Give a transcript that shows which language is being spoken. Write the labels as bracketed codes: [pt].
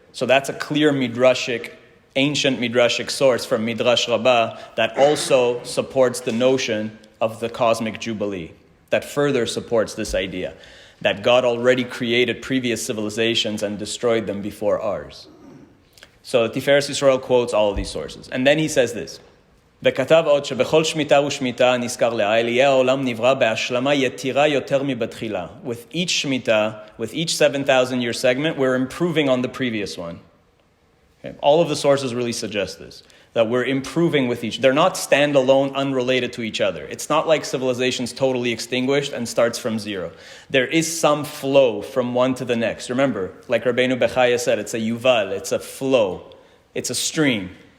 [en] So that's a clear ancient midrashic source from Midrash Rabbah that also supports the notion of the Cosmic Jubilee, that further supports this idea, that God already created previous civilizations and destroyed them before ours. So Tiferes Yisrael quotes all of these sources. And then he says this, [he] וכתב עוד שבכל שמיטה ושמיטה נזכר לעיל יהיה העולם נברא בהשלמה יתירה יותר מבתחילה. [en] With each shmita, with each 7,000 year segment, we're improving on the previous one. Okay. All of the sources really suggest this, that we're improving with each. They're not standalone, unrelated to each other. It's not like civilization's totally extinguished and starts from zero. There is some flow from one to the next. Remember, like Rabbeinu Bechaya said, it's a yuval, it's a flow, it's a stream.